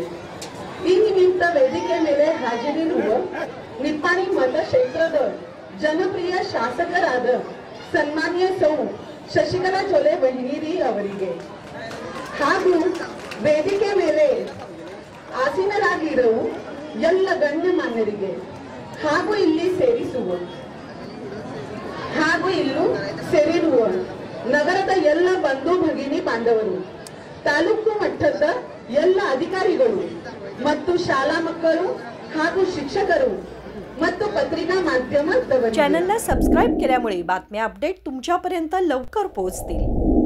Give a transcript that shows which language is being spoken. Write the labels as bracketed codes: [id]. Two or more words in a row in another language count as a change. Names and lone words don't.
[kn] ಈ ನಿಮಿತ್ತ ವೇದಿಕೆ ಮೇಲೆ ಹಾಜರಿರುವ ನಿಪ್ಪಾಣಿ ಮತಕ್ಷೇತ್ರದ ಜನಪ್ರಿಯ ಶಾಸಕರಾದ ಸನ್ಮಾನ್ಯ ಸೌ ಶಶಿಕಲಾ ಜೊಲ್ಲೆ ಬಹಿನೀರಿ ಅವರಿಗೆ ಹಾಗೂ ವೇದಿಕೆ ಮೇಲೆ ಆಸೀನರಾಗಿರುವ ಎಲ್ಲ ಗಣ್ಯಮಾನ್ಯರಿಗೆ ಹಾಗೂ ಇಲ್ಲಿ ಸೇರಿರುವ ನಗರದ ಎಲ್ಲ ಬಂಧು ಭಗಿನಿ ಬಾಂಧವರು, ತಾಲೂಕು ಮಟ್ಟದ ಎಲ್ಲ अधिकारीಗಳು ಮತ್ತು ಶಾಲಾ ಮಕ್ಕಳು ಹಾಗೂ ಶಿಕ್ಷಕರು ಮತ್ತು [mr] पत्रिका माध्यमात चॅनलला सबस्क्राइब केल्यामुळे बातम्या अपडेट तुमच्यापर्यंत लवकर पोहोचतील।